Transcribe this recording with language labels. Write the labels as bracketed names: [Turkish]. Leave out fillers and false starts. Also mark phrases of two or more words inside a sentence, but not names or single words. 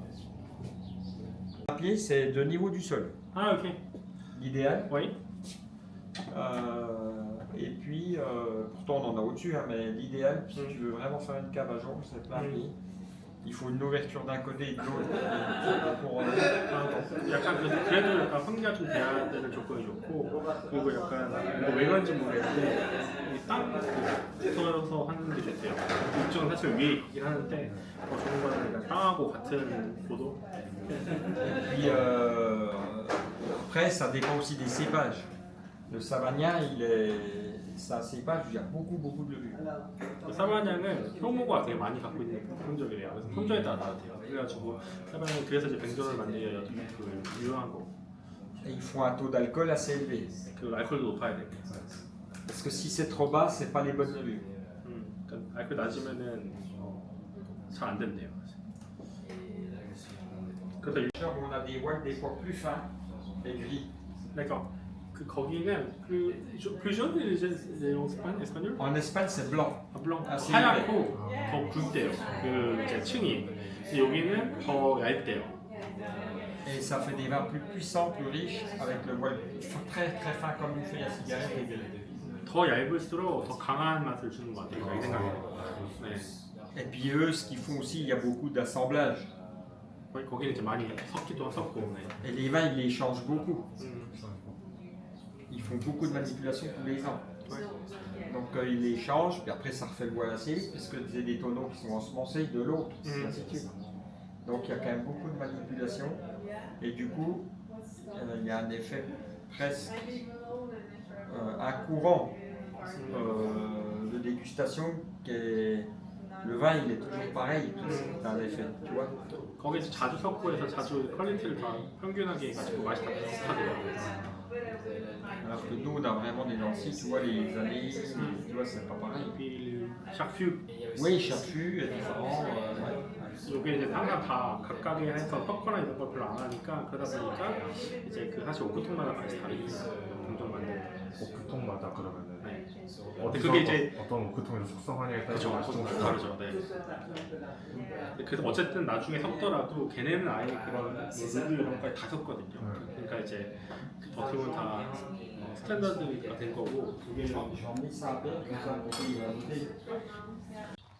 [French] Le papier, c'est de niveau du sol. Ah ok. L'idéal. Oui. Et puis, pourtant on en a au-dessus, hein, mais l'idéal, si tu veux vraiment faire une cave à jonc, c'est plein pied. Il faut une ouverture d'un côté et de l'autre pour [Korean] 약간 그래도 약간 환기가 좀 돼야 되는 조건이 좋고 그리고 약간 왜 그런지 모르겠는데 땅 붙어서 하는 게 좋대요. 이쪽은 사실 위에 있긴 하는데 더 좋은 거는 약간 땅하고 같은 고도. [French] Puis après, ça dépend aussi des cépages. Le savagnin, c'est un cépage où il y a beaucoup de levure. [Korean] 사바냥은 효모가 되게 많이 갖고 있는 품종이래요. 그래서 품종에 따라 다르대요. 그래가지고 사바냥은 그래서 이제 뱅조를 만들기가 유용한 거. [French] Et il faut un taux d'alcool assez élevé. [Korean] 그리고 알코올도 높아야 되고. [French] Parce que si c'est trop bas, c'est pas les bonnes levures. [Korean] 그러니까 알코올 낮으면은 잘 안 된대요. 그래서 [French] On a des voiles des fois plus fins et gris. d'accord. [Korean] 그 거기는 [French] plus jaune espagnol? En Espagne, c'est blanc. [Korean] 블랑 아, 하얗고 더 굵대요. 그 이제 층이. 근데 여기는 더 얇대요. [French] Et ça fait des vins plus puissants, plus riches, avec le voile très fin comme une feuille à cigarette et gris. [Korean] 더 얇을수록 더 강한 맛을 주는 것 같아요. 이 생각에. 네. [French] Et puis eux, ce qu'ils font aussi, il y a beaucoup d'assemblage. [Korean] 거기는 이제 많이 섞기도 섞고. 네. [French] Et les vins, ils les changent beaucoup. Ils font beaucoup de manipulations tous les ans. Donc il les change, puis après ça refait le voile assez vite, puisque c'est des tonneaux qui sont ensemencés de l'autre, et ainsi de suite. Donc il y a quand même beaucoup de manipulation, et du coup, il y a un effet presque un courant de dégustation qui est... Le vin, il est toujours pareil, c'est un effet, tu vois. [Korean] 거기서 자주 섞고 해서 자주 퀄리티를 다 평균하게 해가지고 맛이 다 비슷하더라고요. [French] Alors que nous, on a vraiment des Nancy, tu vois, les années, tu vois, c'est pas pareil. [Korean] 빌, 샤퓨 [French] Oui, Chafu est différent. Ouais. [Korean] 이게 이제 항상 다 각각의 해서 섞거나 이런 걸 별로 안 하니까 그러다 보니까 이제 그 사실 오크통마다 맛이 다르니까 종종 만들 오크통마다 그러면은 네. 어디서 그게 이제 어떤 오크통에서 숙성하냐에 따라 그쵸 맛이 좀 좀 다르죠. 네. 그래서 어쨌든 나중에 섞더라도 걔네는 아예 그런 룰 이런 거까지 다 섞거든요. 그러니까 이제 어떻게 보면 다 스탠다드가 된 거고 그게 [French] J'en ai ça à peine, comme ça, pour y ajouter.